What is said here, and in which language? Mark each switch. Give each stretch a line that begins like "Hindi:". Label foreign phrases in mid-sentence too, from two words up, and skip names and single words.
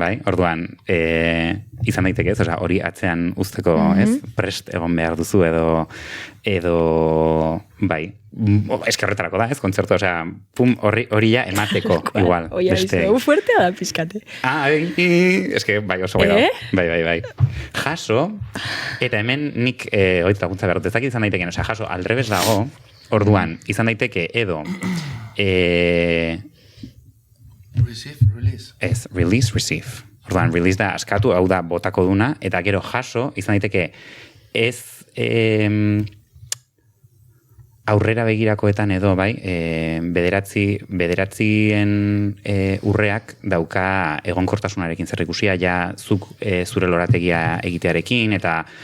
Basque: Bai, orduan, izan daiteke ez, hori atzean uzteko, ez, prest egon behar duzu edo bai, eskerretarako da, ez, kontzertu, pum, hori ja emateko, igual. Oia, izan, fuertea da pixkate. Eske, bai, oso bai, bai. Jaso, eta hemen nik, oitz laguntza behar dut, ezakit izan daiteke, jaso, aldrebes dago, orduan, izan daiteke, edo,
English: Receive, release. Ez, release, receive.
Basque: Orduan, release da askatu, hau da botako duna, eta gero jaso, izan daiteke, ez aurrera begirakoetan edo, bai, bederatzien urreak dauka egonkortasunarekin zer ikusia, ja zuk zure lorategia egitearekin, eta